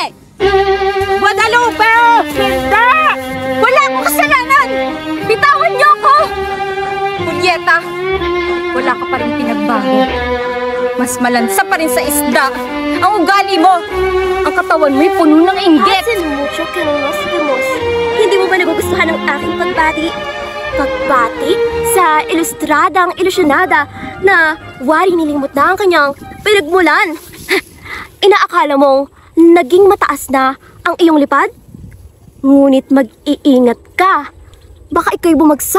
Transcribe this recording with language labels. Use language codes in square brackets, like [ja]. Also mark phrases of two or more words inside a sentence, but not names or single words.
[tl] Guadalupe! Hindi! Wala akong kasalanan! Bitawan niyo ako! Julieta, wala ka pa rin pinagbago. Mas malansa pa rin sa isda ang ugali mo. Ang katawan mo'y puno ng inggit. [es] Hazel mucho que no nos vemos. [tl] Hindi mo ba nagugustuhan ang aking pagbati? Pagbati sa ilustradang ilusyonada na wari nilimot na ang kanyang pinagmulan. Inaakala mong naging mataas na ang iyong lipad? Ngunit mag-iingat ka. Baka ikaw'y bumagsak.